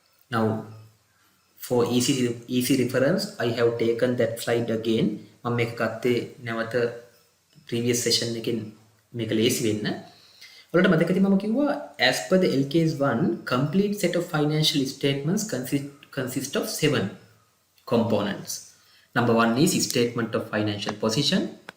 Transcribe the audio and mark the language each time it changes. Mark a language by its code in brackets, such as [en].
[en] Now for easy reference, I have taken that slide again. [si] මම මේක ගත්තේ නැවත previous session එකෙන් මේක ලේසි වෙන්න. ඔයාලට මතකද මම කිව්වා [en] as per the LKAS 1 complete set of financial statements consist of 7 components. Number 1 is statement of financial position.